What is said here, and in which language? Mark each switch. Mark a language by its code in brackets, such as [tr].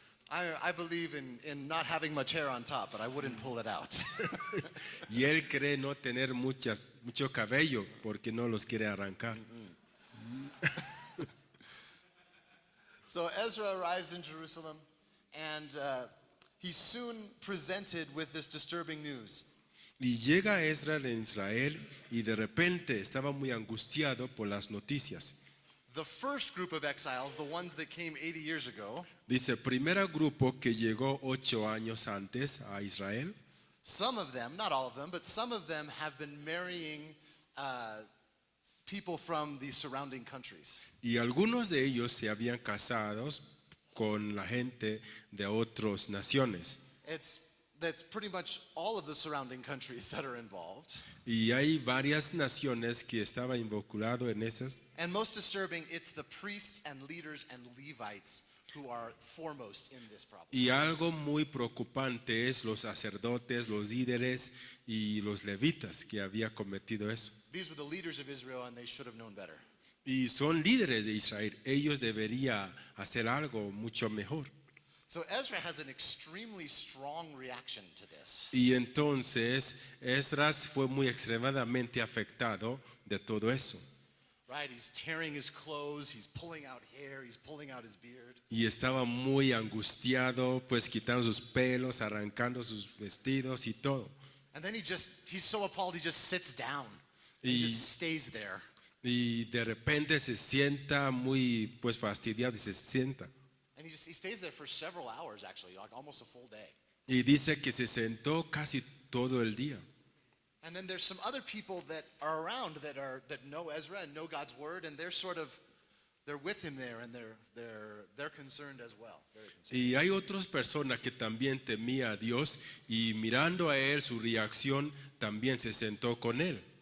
[en] I believe in not having much hair on top, but I wouldn't pull it out. [es] Y él cree no tener mucho cabello porque no los quiere arrancar. [en] So Ezra arrives in Jerusalem, and he's soon presented with this disturbing news. [es] Y llega Ezra en Israel y de repente estaba muy angustiado por las noticias. [en] The first group of exiles, the ones that came 80 years ago, [es] Dice, primer grupo que llegó 8 años antes a Israel, [en] some of them, not all of them, but some of them have been marrying people from the surrounding countries. [es] y algunos de ellos se habían casado con la gente de otras naciones. [en] That's pretty much all of the surrounding countries that are involved. [es] Y hay varias naciones que estaban involucradas en esas. [en] And most disturbing, it's the priests and leaders and Levites who are foremost in this problem. [es] Y algo muy preocupante es los sacerdotes, los líderes y los levitas que había cometido eso. [en] These were the leaders of Israel, and they should have known better. [es] Y son líderes de Israel. Ellos deberían hacer algo mucho mejor. [en] So Ezra has an extremely strong reaction to this. [es] Y entonces Esdras fue muy extremadamente afectado de todo eso. [en] Right? He's tearing his clothes, he's pulling out hair, he's pulling out his beard. [es] Y estaba muy angustiado, pues quitando sus pelos, arrancando sus vestidos y todo. [en] And then he's so appalled, he just sits down. And Y- he just stays there. [es] Y de repente se sienta muy pues fastidiado y se sienta. [en] And he stays there for several hours, actually, like almost a full day. [es] Y dice que se sentó casi todo el día. [en] And then there's some other people that are around that know Ezra and know God's word, and they're with him there, and they're concerned as well. Very concerned. [es] Y hay otras personas que también temía a Dios y mirando a él su reacción también se sentó con él.